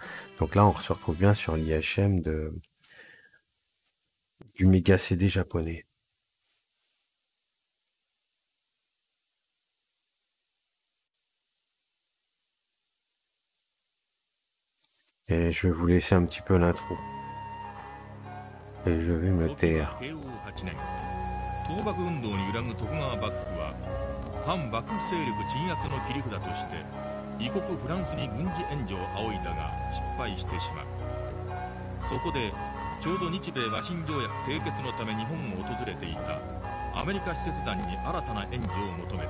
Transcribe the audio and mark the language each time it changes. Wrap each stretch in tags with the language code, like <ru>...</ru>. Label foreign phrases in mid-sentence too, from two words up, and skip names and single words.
<fr>Donc là, on se retrouve bien sur l'IHM du Mega CD japonais. Et je vais vous laisser un petit peu l'intro. Et je vais me taire.</fr> <ja>倒幕運動に揺らぐ徳川幕府は反幕府勢力鎮圧の切り札として異国フランスに軍事援助を仰いだが失敗してしまう。そこでちょうど日米和親条約締結のため日本を訪れていたアメリカ使節団に新たな援助を求めた。</ja>